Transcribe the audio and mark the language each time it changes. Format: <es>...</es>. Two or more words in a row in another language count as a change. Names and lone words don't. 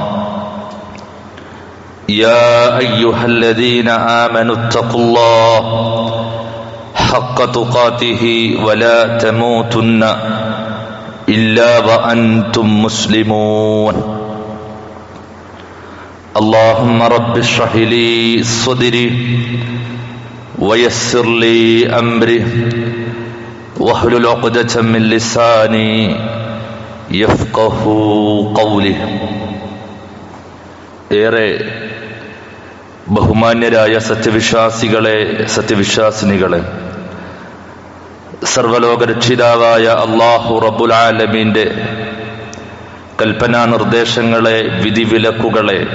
<ar>يا أيها الذين آمنوا اتقوا الله حق تقاته ولا تموتن إلا وأنتم مسلمون اللهم رب اشرح لي صدري ويسر لي أمري واحلل عقدة من لساني يفقه قولي.</ar> <ml>ഏറെ ബഹുമാന്യരായ സത്യവിശ്വാസികളെ, സത്യവിശ്വാസിനികളെ, സർവലോക രക്ഷിതാവായ അല്ലാഹു</ml> <ar>رب العالمين</ar> <ml>കൽപ്പനാ നിർദ്ദേശങ്ങളെ, വിധിവിലക്കുകളെ</ml>